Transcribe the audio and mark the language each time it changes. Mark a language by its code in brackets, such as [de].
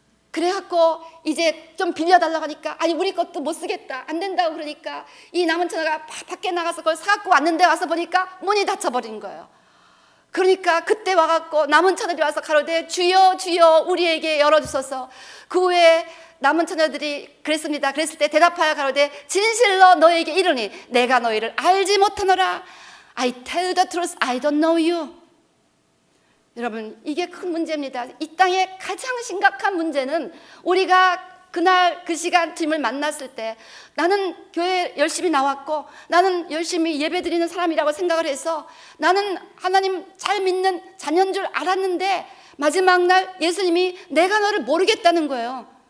[ko] 그래갖고 이제 좀 빌려달라고 하니까 아니 우리 것도 못 쓰겠다, 안 된다고 그러니까 이 남은 처녀가 밖에 나가서 그걸 사갖고 왔는데 와서 보니까 문이 닫혀버린 거예요. 그러니까 그때 와갖고 남은 처녀들이 와서 가로되 주여 주여 우리에게 열어주소서. 그 후에 남은 처녀들이 그랬습니다. 그랬을 때 대답하여 가로되 진실로 너에게 이르니 내가 너희를 알지 못하노라. [en] I tell the truth, I don't know you. [ko] 여러분, 이게 큰 문제입니다. 이 땅의 가장 심각한 문제는 우리가 그날 그 시간 주님을 만났을 때 나는 교회 열심히 나왔고 나는 열심히 예배드리는 사람이라고 생각을 해서 나는 하나님 잘 믿는 자녀인 줄 알았는데 마지막 날 예수님이 내가 너를 모르겠다는 거예요.